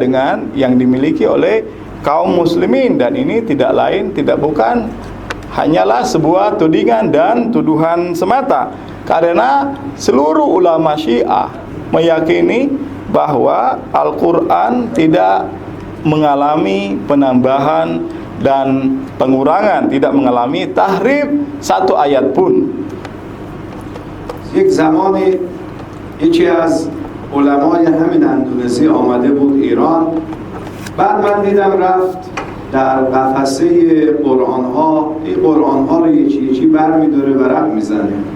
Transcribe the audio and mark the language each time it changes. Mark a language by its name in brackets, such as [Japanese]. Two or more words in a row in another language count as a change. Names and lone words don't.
[Indonesian] dengan yang dimiliki oleh kaum muslimin, dan ini tidak lain tidak bukan hanyalah sebuah tudingan dan tuduhan semata, karena seluruh ulama Syiah meyakini bahwa Al-Quran tidak mengalami penambahan dan pengurangan, tidak mengalami tahrif satu ayat pun. [Persian] یک زمانی یکی از علمای همین اندونزی آمده بود ایران، بعد من دیدم رفت در قفسه قرآن‌ها، این قرآن‌ها رو یکی بر می‌داره و رد میزنه.